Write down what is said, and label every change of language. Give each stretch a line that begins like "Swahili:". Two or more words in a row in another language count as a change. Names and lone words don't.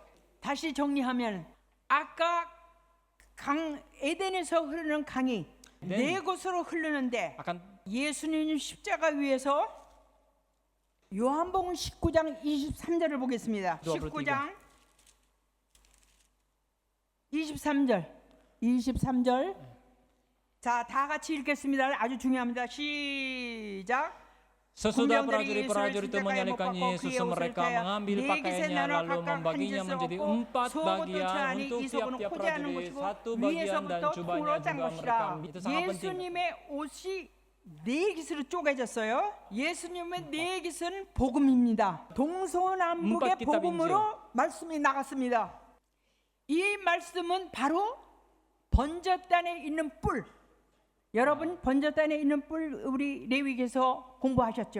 Korean: 다시 정리하면 아까 강 에덴에서 흐르는 강이 네 곳으로 흐르는데 예수님 십자가 위에서 요한복음 19장 23절을 보겠습니다. 19장 23절 자, 다 같이 읽겠습니다. 아주 중요합니다. 시작.
Indonesian: Sesudah prajurit-prajurit itu menyalibkan Yesus, mereka mengambil pakaiannya lalu membaginya menjadi 4 bagian untuk tiap-tiap prajurit, 1 bagian dan jubahnya juga mereka. Itu sangat penting.
Korean: 예수님의 옷이 네 깃으로 쪼개졌어요. 예수님의 네 깃은 복음입니다. 동서남북의 복음으로 말씀이 나갔습니다. 이 말씀은 바로 번제단에 있는 뿔. 여러분 번제단에 있는 뿔 우리 레위기에서 공부하셨죠?